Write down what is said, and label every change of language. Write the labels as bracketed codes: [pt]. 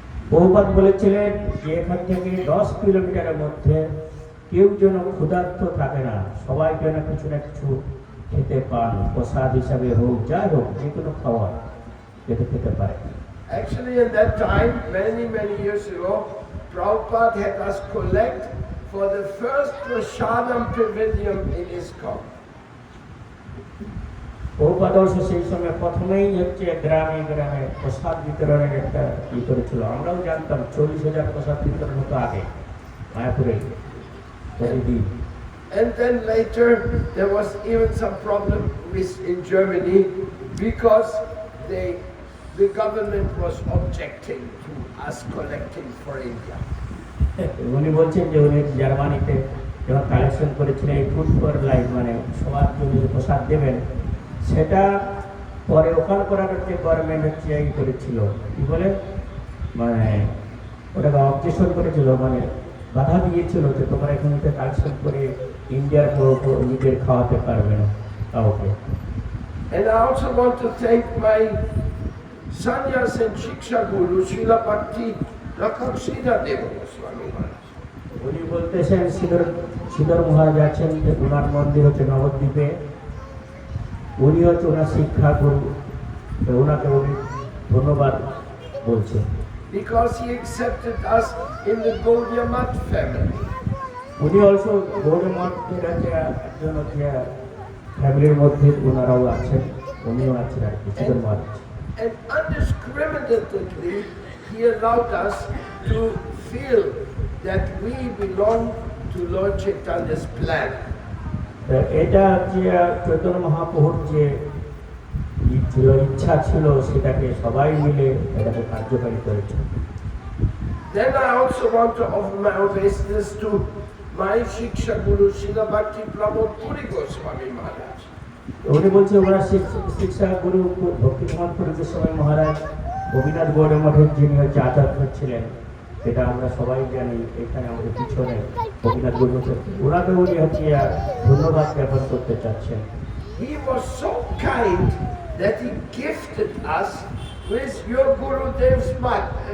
[bn] প্রভুপাদ বলেছিলেন যে এখান থেকে 10 কিলোমিটারের মধ্যে কেউ যেন ক্ষুধার্ত থাকে না, সবাই যেন কিছু না কিছু খেতে পান, প্রসাদ হিসাবে হোক, যাই হোক, যে কোনো খাবার যেতে খেতে পারে। [en] Actually, in that time, many years ago, Prabhupada had us collect for the first Prasadam pavilion in ISKCON. [bn] Prabhupada অবশ্য সেই সময় প্রথমেই হচ্ছে গ্রামে গ্রামে প্রসাদ বিতরণের একটা ই করেছিল। আমরাও জানতাম 40,000 প্রসাদ বিতরণ হতো আগে মায়াপুরে প্রতিদিন। [en] And then later there was even some problem in Germany because the government was objecting to us collecting for India. [bn] উনি বলছেন যে উনি জার্মানিতে যখন কালেকশন করেছিলেন এই ফুড ফর লাইফ, মানে সবার জন্য যে প্রসাদ দেবেন, সেটা পরে ওখান করার যে গভর্নমেন্ট হচ্ছে এই করেছিল, কি বলে মানে ওটাকে অবজেকশন করেছিল, মানে বাধা দিয়েছিল যে তোমরা এখানে কালেকশন করে ইন্ডিয়ার নিজের খাওয়াতে পারবে না কাউকে। [en] And I also want to thank my sannyas and shiksha guru Srila Bhakti Rakhaksida Deva Goswami Maharaj. [bn] উনি বলতেছেন শ্রীধর মহারাজ আছেন, ওনার মন্দির হচ্ছে নবদ্বীপে, উনি হচ্ছে ওনার শিক্ষা গুরু, ওনাকে উনি ধন্যবাদ বলছেন। [en] Because he accepted us in the Gaudiya Math family. [bn] উনি অলসো গৌড় মঠের আছে একজন হচ্ছে ফ্যামিলির মধ্যে ওনারাও আছেন, উনিও আছেন আর কি শ্রীধর মহারাজ। [en] And undiscriminately, he allowed us to feel that we belong to Lord Chaitanya's plan. [bn] এটা হচ্ছে চৈতন্য মহাপ্রভুর যে ইচ্ছা ছিল, সেটাকে সবাই মিলে এটাকে কার্যকারী করেছে। [en] Then I also want to offer my obeisance to my Shiksha Guru Srila Bhakti Pramod Puri Goswami Maharaj. [bn] উনি বলছে ওনার শিক্ষা গুরু ভক্তিপ্রমোদ পুরি গোস্বামী মহারাজ গোপীনাথ গৌড় মঠের যিনি হচ্ছে আচার্য ছিলেন, সেটা আমরা সবাই জানি। এখানে আমাদের পিছনে গোপীনাথ গৌড় মঠের ওনাকে উনি হচ্ছে ধন্যবাদ জ্ঞাপন করতে চাচ্ছেন। [en] He was so kind that he gifted us with your Gurudev's mat.